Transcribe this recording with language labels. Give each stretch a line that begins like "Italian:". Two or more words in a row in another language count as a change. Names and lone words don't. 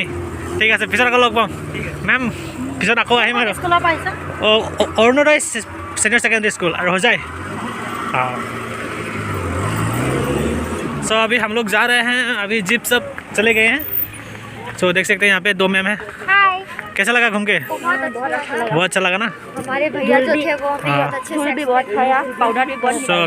Assamese: ঠিক আছে পিছত আকৌ লগ পাম মেম, পিছত আকৌ আহিম আৰু।
Hindi: অৰুণোদয় सीनियर सेकेंडरी स्कूल और हो जाए। हाँ सो अभी हम लोग जा रहे हैं, अभी जीप सब चले गए हैं। सो देख सकते हैं यहाँ पे 2 मैम हैं। हाय कैसा लगा घूम के? बहुत अच्छा लगा ना। हमारे भैया जो थे वो बहुत अच्छे से